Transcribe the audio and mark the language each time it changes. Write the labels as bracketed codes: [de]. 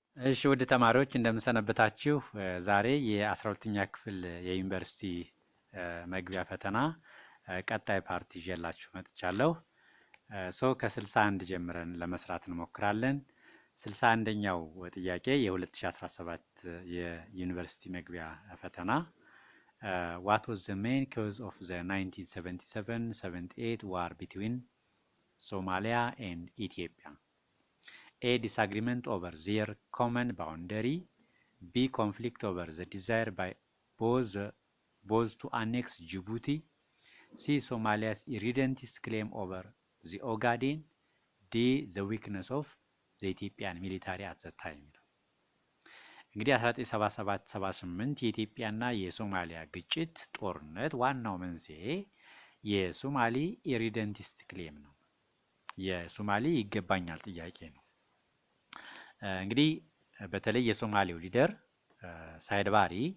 [am] እሺ ውድ ተማሪዎች እንደምሰነበታችሁ። ዛሬ የ12ኛ ክፍል የዩኒቨርሲቲ መግቢያ ፈተና ቀጣይ ፓርት ይዤላችሁ መጥቻለሁ። ከ61 ጀምረን ለመስራት እንሞክራለን። 61ኛው ጥያቄ የ2017 የዩኒቨርሲቲ መግቢያ ፈተና [en] What was the main cause of the 1977-78 war between Somalia and Ethiopia? A. Disagreement over their common boundary. B. Conflict over the desire by both to annex Djibouti. C. Somalia's irredentist claim over the Ogaden. D. The weakness of the Ethiopian military at the time. [am] እንግዲህ 1977-78 የኢትዮጵያና የሶማሊያ ግጭት ጦርነት ዋናው መንስኤ የሶማሊ ኢሪደንቲስት ክሌም ነው። የሶማሊ ይገባኛል ጥያቄ ነው። እንግዲህ በተለይ የሶማሌው ሊደር ሳይድ ባሪ